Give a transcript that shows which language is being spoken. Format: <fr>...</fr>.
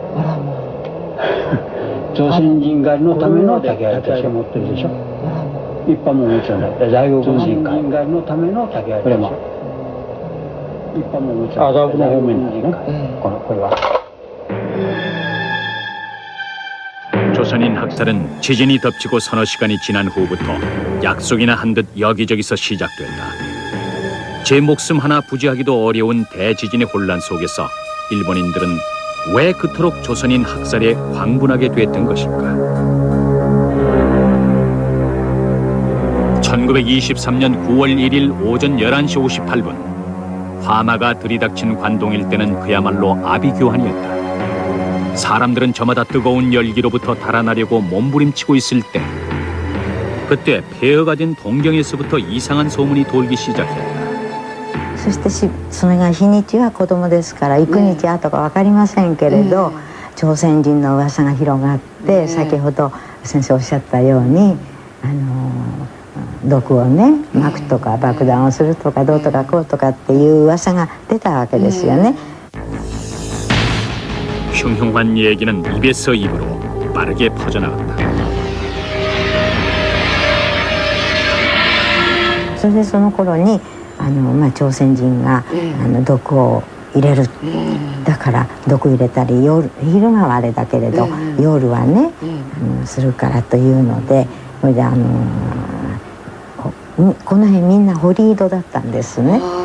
<ja>あらまあ。朝鮮人狩りのための竹槍として持ってるでしょ。一般ももちろんない。在国人狩りのための竹槍でしょ。一般ももちろん。麻布の方面なんですね。これは。</ja> <ko>조선인 학살은 지진이 덮치고 서너 시간이 지난 후부터 약속이나 한 듯 여기저기서 시작됐다. 제 목숨 하나 부지하기도 어려운 대지진의 혼란 속에서 일본인들은 왜 그토록 조선인 학살에 광분하게 됐던 것일까? 1923년 9월 1일 오전 11시 58분 화마가 들이닥친 관동 일대는 그야말로 아비규환이었다. 사람들은 저마다 뜨거운 열기로부터 달아나려고 몸부림치고 있을 때 그때 폐허가 된 동경에서부터 이상한 소문이 돌기 시작했다.</ko> <ja>そしてそれが日にちは子供ですから幾日後か分かりませんけれど、朝鮮人の噂が広がって、先ほど先生おっしゃったように毒をね撒くとか爆弾をするとかどうとかこうとかっていう噂が出たわけですよね。</ja> <ko>흉흉한 얘기는 입에서 입으로 빠르게 퍼져나갔다.</ko> <ja>それでその頃に朝鮮人が毒を入れる、だから毒入れたり昼間はあれだけれど、夜はねするからというので、それでこの辺みんな堀井戸だったんですね。</ja>